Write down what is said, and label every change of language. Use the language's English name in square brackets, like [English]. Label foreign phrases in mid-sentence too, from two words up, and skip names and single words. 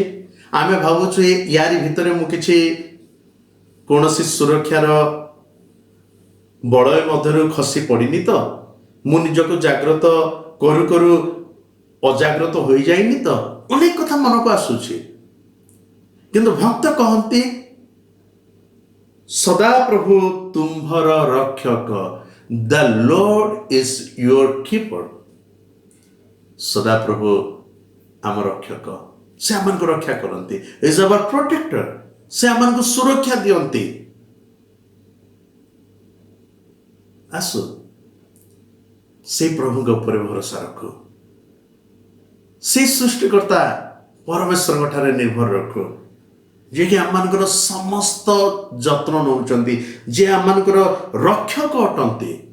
[Odia] ଆମେ ଭାବୁଛୁ ୟାରି ଭିତରେ ମୁଁ କିଛି କୌଣସି ସୁରକ୍ଷାର ବଳୟ ମଧ୍ୟରୁ ଖସି ପଡ଼ିନି ତ, ମୁଁ ନିଜକୁ ଜାଗ୍ରତ କରୁ କରୁ ଅଜାଗ୍ରତ ହୋଇଯାଇନି ତ, ଅନେକ କଥା ମନକୁ ଆସୁଛି। କିନ୍ତୁ ଭକ୍ତ କହନ୍ତି, ସଦାପ୍ରଭୁ ତୁମ୍ଭର ରକ୍ଷକ। [English] The Lord is your keeper. [Odia] ସଦାପ୍ରଭୁ ଆମ ରକ୍ଷକ, ସେ ଆମମାନଙ୍କୁ ରକ୍ଷା କରନ୍ତି। [English] Is our protector. [Odia] ସେ ଆମମାନଙ୍କୁ ସୁରକ୍ଷା ଦିଅନ୍ତି। ଆସୁ ସେଇ ପ୍ରଭୁଙ୍କ ଉପରେ ଭରସା ରଖୁ, ସେଇ ସୃଷ୍ଟିକର୍ତ୍ତା ପରମେଶ୍ୱରଙ୍କ ଠାରେ ନିର୍ଭର ରଖୁ, ଯିଏକି ଆମମାନଙ୍କର ସମସ୍ତ ଯତ୍ନ ନେଉଛନ୍ତି, ଯିଏ ଆମମାନଙ୍କର ରକ୍ଷକ ଅଟନ୍ତି।